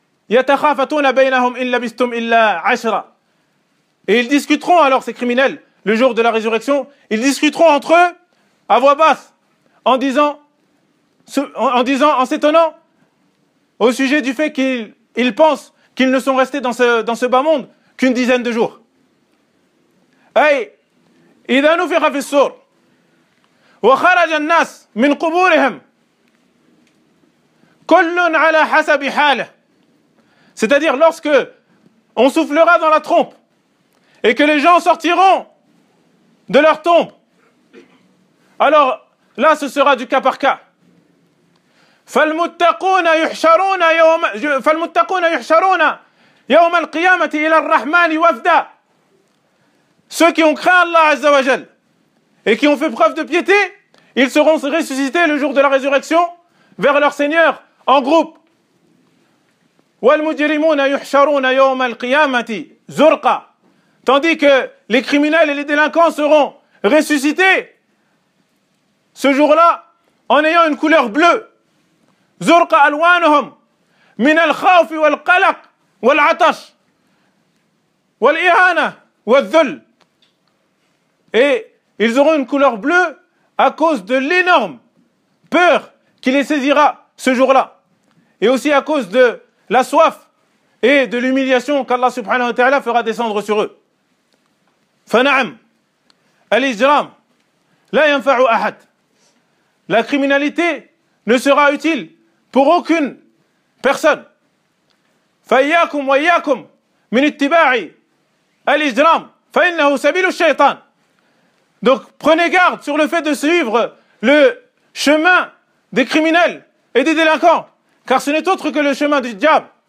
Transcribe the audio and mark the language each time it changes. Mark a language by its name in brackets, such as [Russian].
[French] Et ils discuteront alors ces criminels, le jour de la résurrection, ils discuteront entre eux à voix basse, en disant, en s'étonnant, au sujet du fait qu'ils pensent qu'ils ne sont restés dans ce bas monde qu'une dizaine de jours. Hey, [Arabic] إذا نفخ في الصور وخرج الناس من قبورهم كل على حسب حاله. [French] C'est-à-dire lorsque on soufflera dans la trompe et que les gens sortiront de leur tombe, alors là ce sera du cas par cas. [Arabic] فالمتقون يحشرون يوم القيامة إلى الرحمن وفدا. [French] Ceux qui ont craint Allah Azza wa Jal et qui ont fait preuve de piété, ils seront ressuscités le jour de la résurrection vers leur Seigneur en groupe. [Arabic] والمجرمون يحشرون يوم القيامة زرقا. [French] Tandis que les criminels et les délinquants seront ressuscités ce jour-là en ayant une couleur bleue. [Arabic] زرق ألوانهم من الخوف والقلق والعطش والإهانة والذل. [French] Et ils auront une couleur bleue à cause de l'énorme peur qui les saisira ce jour-là. Et aussi à cause de la soif et de l'humiliation qu'Allah subhanahu wa ta'ala fera descendre sur eux. [Arabic] فنعم الإجرام لا ينفع أحد. [French] La criminalité ne sera utile pour aucune personne. [Arabic] فَيَّاكُمْ وَيَّاكُمْ مِنْ اتِّبَاعِ الْإِجْرَامِ فَإِنَّهُ سَبِيلُ الشَّيْطَانِ. [French] Donc prenez garde sur le fait de suivre le chemin des criminels et des délinquants, car ce n'est autre que le chemin du diable.